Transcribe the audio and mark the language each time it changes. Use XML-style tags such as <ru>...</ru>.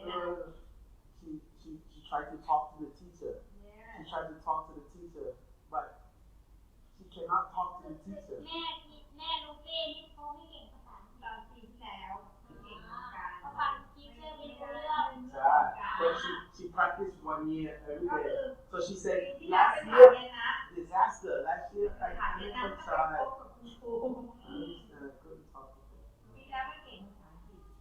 <en>She tried to talk to the teacher. She tried to talk to the teacher, but she cannot talk to the teacher.</en> <th>แม่ลูเป้นี่เขาไม่เก่งภาษาอังกฤษตอนปีที่แล้วเก่งเหมือนกันเขาฟังทีเชอร์ไม่รู้เรื่อง</th> <en>So she practiced 1 year every day. So she said last year disaster. Last year I couldn't try. I couldn't talk to her.</en> <th>ปีแล้วไม่เก่งภาษาอังกฤษ</th>